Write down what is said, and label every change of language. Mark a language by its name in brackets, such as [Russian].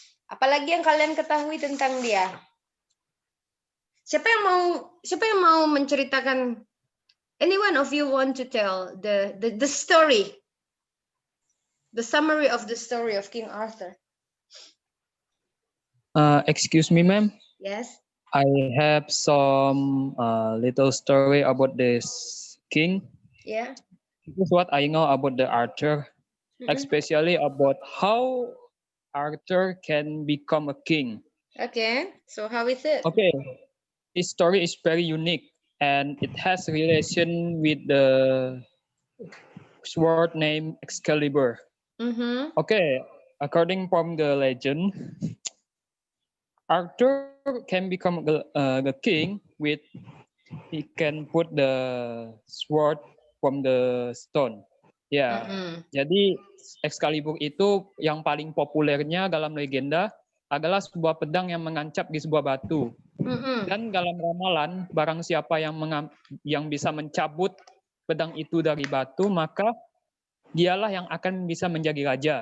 [Indonesian] Apalagi yang kalian ketahui tentang dia? Siapa yang mau menceritakan? [English] Any one of you want to tell the story? The summary of the story of King Arthur. Excuse me, ma'am. Yes. I have some little story about this king. Yeah. This is what I know about the Arthur, Mm-mm. especially about how Arthur can become a king. Okay. So how is it? Okay, this story is very unique and it has relation with the sword named Excalibur. Mm-hmm. Okay, according from the legend, Arthur can become the king with he can put the sword from the stone. [Indonesian] Ya, Mm-mm. jadi Excalibur itu yang paling populernya dalam legenda adalah sebuah pedang yang menancap di sebuah batu. Mm-mm. Dan dalam ramalan, barang siapa yang bisa mencabut pedang itu dari batu, maka dialah yang akan bisa menjadi raja.